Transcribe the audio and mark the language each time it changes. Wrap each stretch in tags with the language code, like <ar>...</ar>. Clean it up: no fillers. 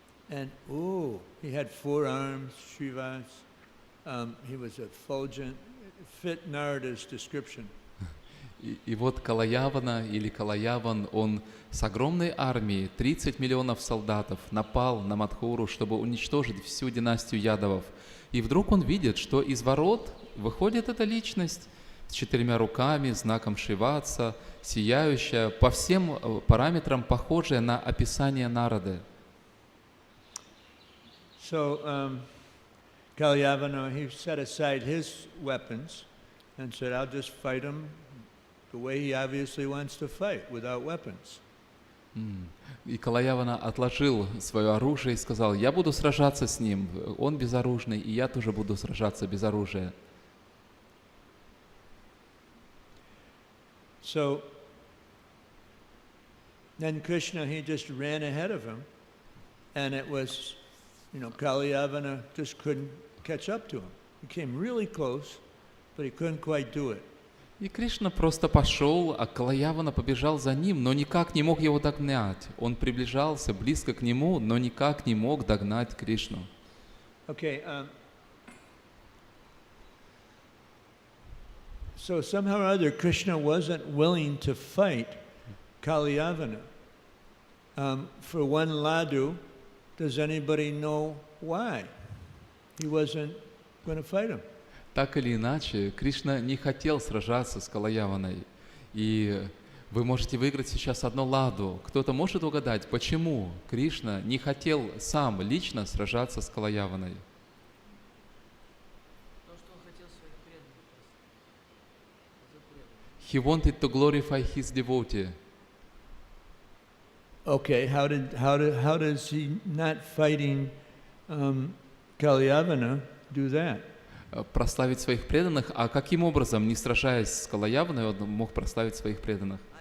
<en>And, he had 4 arms, Shrivas. He was effulgent, fit Narada's description.</en> <ru>И вот Калаявана или Калаяван, он с огромной армией, 30 миллионов солдатов, напал на Мадхуру, чтобы уничтожить всю династию Ядавов. И вдруг он видит, что из ворот выходит эта личность с 4 руками, знаком Шриватса, сияющая, по всем параметрам похожая на описание Нарады.</ru> <en>So Kalyavana, he set aside his weapons and said, I'll just fight him the way he obviously wants to fight, without weapons.</en> <ru>И Калаявана отложил свое оружие и сказал, я буду сражаться с ним, он безоружный, и я тоже буду сражаться без оружия.</ru> <en>So then Krishna, he just ran ahead of him, and it was, Kalyavana just couldn't catch up to him. He came really close, but he couldn't quite do it.</en> <ru>И Кришна просто пошел, а Калаявана побежал за ним, но никак не мог его догнать. Он приближался близко к нему, но никак не мог догнать Кришну.</ru> <en>Okay, so somehow or other, Krishna wasn't willing to fight Kalyavana. For one Ladu, does anybody know why he wasn't going to fight him?</en> <ru>Так или иначе, Кришна не хотел сражаться с Калаяваной. И вы можете выиграть сейчас одну ладу. Кто-то может угадать, почему Кришна не хотел сам лично сражаться с Калаяваной?</ru> <en>He wanted to glorify his devotee. Okay, how does he not fighting Kalyavana do that?</en> <ru>Прославить своих преданных, а каким образом, не сражаясь с Калаяваной, он мог прославить своих преданных?</ru>